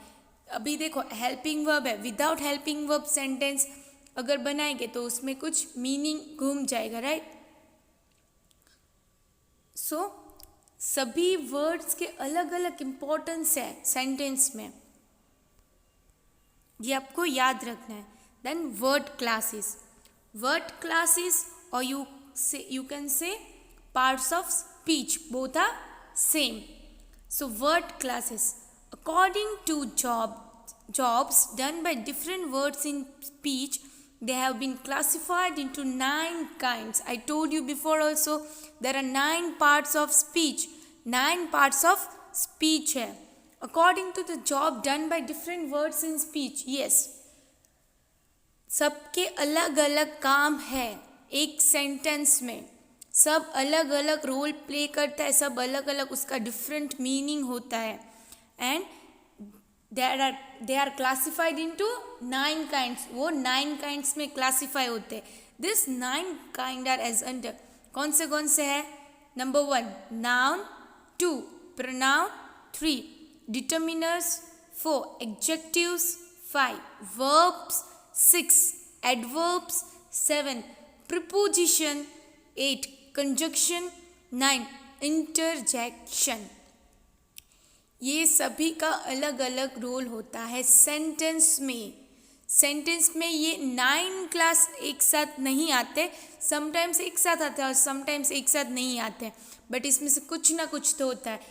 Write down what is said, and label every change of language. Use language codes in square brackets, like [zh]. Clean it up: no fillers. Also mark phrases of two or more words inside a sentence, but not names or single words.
[hi] अभी देखो [en] helping verb [hi] है, [en] without helping verb sentence [hi] अगर बनाएंगे तो उसमें कुछ मीनिंग घूम जाएगा राइट। सो सभी वर्ड्स के अलग अलग इम्पोर्टेंस है सेंटेंस में, ये आपको याद रखना है। [en] then word classes, और you can say parts of speech, both are same. So word classes, according to jobs done by different words in speech, they have been classified into 9 kinds. I told you before also, there are 9 parts of speech. 9 parts of speech है according to the job done by different words in speech. Yes, [hi] सबके अलग अलग काम है एक सेंटेंस में, सब अलग अलग [en] role play [hi] करता है, सब अलग अलग उसका [en] different meaning [hi] होता है [en] and they are classified into 9 kinds. [hi] वो 9 काइंड्स में क्लासीफाई होते हैं। [en] this 9 kind are as under, [hi] कौन से है, [en] number 1 noun, 2 pronoun, 3 determiners, 4 adjectives, 5 verbs, 6 adverbs, 7 preposition, 8 conjunction, 9 interjection। [hi] ये सभी का अलग अलग रोल होता है सेंटेंस में। सेंटेंस में ये 9 क्लास एक साथ नहीं आते, समटाइम्स एक साथ आते हैं और समटाइम्स एक साथ नहीं आते, बट इसमें से कुछ ना कुछ तो होता है।